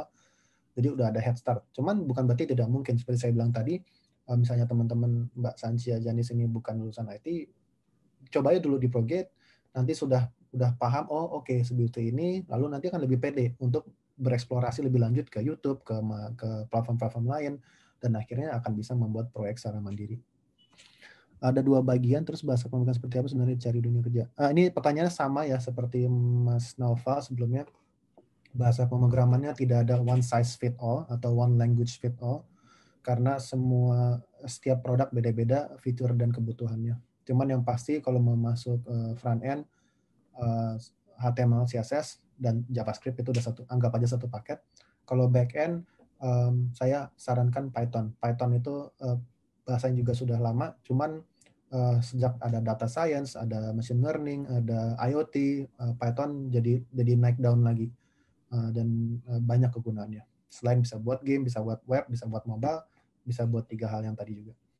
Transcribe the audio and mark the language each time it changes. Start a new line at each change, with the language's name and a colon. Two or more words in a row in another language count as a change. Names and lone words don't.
Indonesian: Jadi udah ada
English: head start.
Indonesian: Cuman bukan berarti tidak mungkin, seperti saya bilang tadi, misalnya teman-teman Mbak Sanchia Janis ini bukan lulusan IT, coba aja dulu di Progate, nanti udah paham, oke, seperti ini, lalu nanti akan lebih pede untuk bereksplorasi lebih lanjut ke YouTube, ke platform-platform lain, dan akhirnya akan bisa membuat proyek secara mandiri. Ada 2 bagian, terus bahasa pemrograman seperti apa sebenarnya cari dunia kerja? Ini pertanyaannya sama ya seperti Mas Nova sebelumnya. Bahasa pemrogramannya tidak ada
English: one size fit all
Indonesian: atau
English: one language fit all,
Indonesian: karena setiap produk beda-beda fitur dan kebutuhannya. Cuman yang pasti kalau mau masuk
English: front end,
Indonesian: HTML, CSS, dan JavaScript itu udah anggap aja satu paket. Kalau
English: back end,
Indonesian: saya sarankan Python. Python itu bahasa yang juga sudah lama, cuman sejak ada
English: data science,
Indonesian: ada
English: machine learning,
Indonesian: ada IoT, Python jadi naik down lagi, dan banyak kegunaannya. Selain bisa buat game, bisa buat web, bisa buat mobile, bisa buat 3 hal yang tadi juga.